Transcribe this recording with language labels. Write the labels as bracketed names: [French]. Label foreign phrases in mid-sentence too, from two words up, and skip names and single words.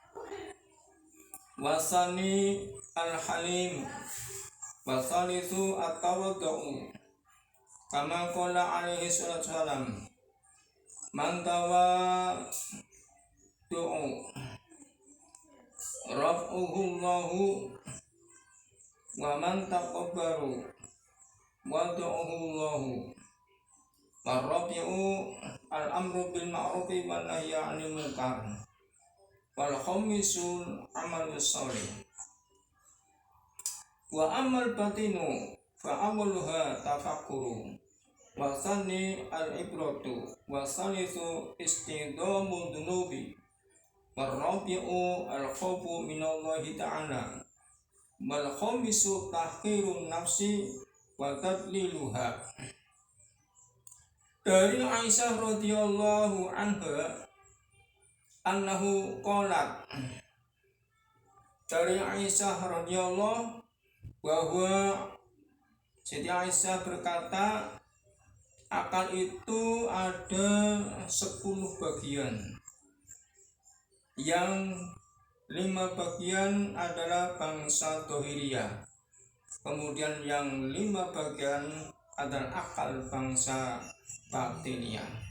[Arabic] والثاني الحلم والثالث التواضع كما قال عليه الصلاة والسلام من تواضع رفعه الله ومن تكبر وضعه الله. والرابع الأمر بالمعروف والنهي عن المنكر. والخامس العمل الصالح. وعمل الباطن فأعمالها التفكر والثاني العبرة والثالث استدامة الذنوب والرابع الخوف من الله تعالى والخامس تحقير النفس وتذليلها. Dari Aisyah رضي الله عنها أنه قالت, [Indonesian] dari Aisyah radhiyallahu bahwa Siti Aisyah berkata, akal itu ada 10 bagian, yang 5 bagian adalah bangsa Dohiriyah, kemudian yang 5 bagian adalah akal bangsa Batiniyah.